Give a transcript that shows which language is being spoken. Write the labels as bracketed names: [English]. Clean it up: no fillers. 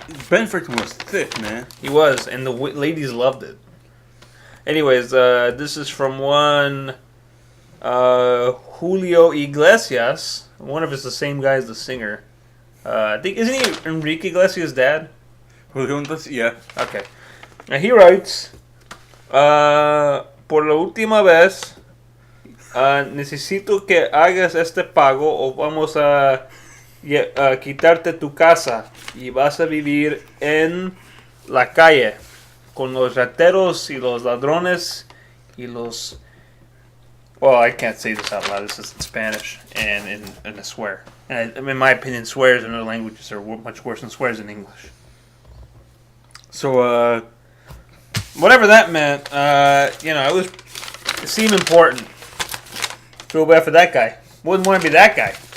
[English] Ben freaking was thick, man. He was, and the ladies loved it. Anyways, this is from one Julio Iglesias. I wonder if it's the same guy as the singer. I think, isn't he Enrique Iglesias' dad? Yeah. Okay. Now he writes, [Spanish] por la última vez, necesito que hagas este pago o vamos a quitarte tu casa y vas a vivir en la calle con los rateros y los ladrones y los... [English] Well, I can't say this out loud. This is in Spanish and in a swear. And in my opinion, swears in other languages are much worse than swears in English. So, whatever that meant, it seemed important. Feel bad for that guy. Wouldn't want to be that guy.